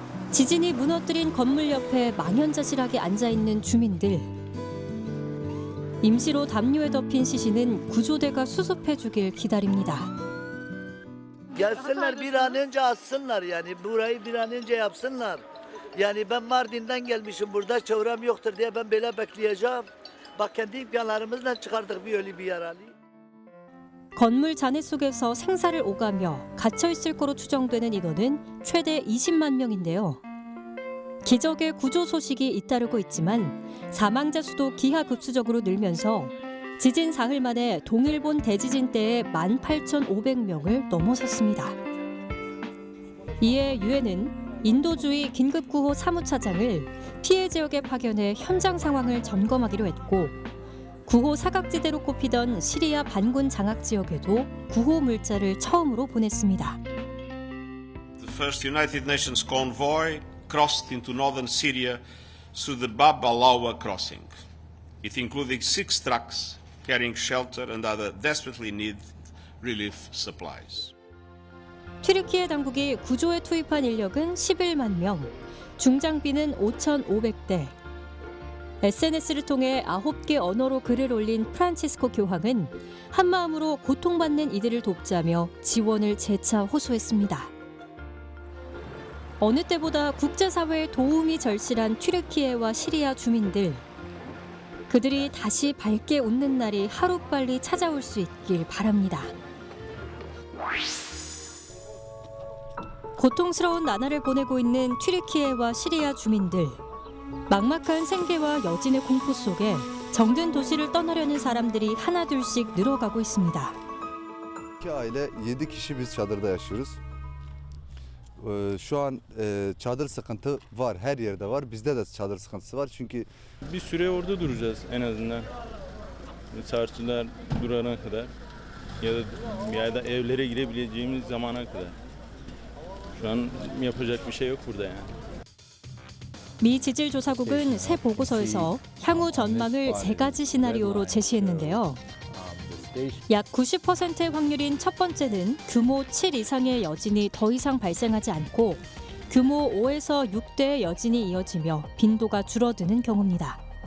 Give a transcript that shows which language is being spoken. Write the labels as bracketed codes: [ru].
[ko] 지진이 무너뜨린 건물 옆에 망연자실하게 앉아있는 주민들. 임시로 담요에 덮인 시신은 구조대가 수습해주길 기다립니다. [tr] Gelsinler bir an önce assınlar yani burayı bir an önce yapsınlar. Yani ben Mardin'den gelmişim burada çevrem yoktur diye ben böyle bekleyeceğim. Bak kendi imkanlarımızla çıkardık bir ölü bir yaralı. [ko] 건물 잔해 속에서 생사를 오가며 갇혀있을 거로 추정되는 인원은 최대 20만 명인데요. 기적의 구조 소식이 잇따르고 있지만 사망자 수도 기하급수적으로 늘면서 지진 사흘 만에 동일본 대지진 때의 18,500명을 넘어섰습니다. 이에 유엔은 인도주의 긴급구호 사무차장을 피해 지역에 파견해 현장 상황을 점검하기로 했고 구호 사각지대로 꼽히던 시리아 반군 장악 지역에도 구호 물자를 처음으로 보냈습니다. [en] The first United Nations convoy crossed into northern Syria through the Bab al-Awa crossing. It included 6 trucks carrying shelter and other desperately needed relief supplies. [ko] 튀르키예 당국이 구조에 투입한 인력은 11만 명, 중장비는 5,500대. SNS를 통해 9개 언어로 글을 올린 프란치스코 교황은 한마음으로 고통받는 이들을 돕자며 지원을 재차 호소했습니다. 어느 때보다 국제사회의 도움이 절실한 튀르키예와 시리아 주민들. 그들이 다시 밝게 웃는 날이 하루빨리 찾아올 수 있길 바랍니다. 고통스러운 나날을 보내고 있는 튀르키예와 시리아 주민들. 막막한 생계와 여진의 공포 속에 정든 do시를 떠나려는 사람들이 하나둘씩 늘어가고 있습니다. [tr] İki aile 7 kişi biz çadırda yaşıyoruz. Şu an çadır sıkıntı var, her yerde var. Bizde de çadır sıkıntısı var çünkü bir süre orada duracağız en azından. Çarşılar durana kadar ya da evlere girebileceğimiz zamana kadar. Şu an yapacak bir şey yok burada yani. [ko] 미 지질조사국은 새 보고서에서 향후 전망을 3가지 시나리오로 제시했는데요. 약 90%의 확률인 첫 번째는 규모 7 이상의 여진이 더 이상 발생하지 않고 규모 5에서 6대의 여진이 이어지며 빈도가 줄어드는 경우입니다.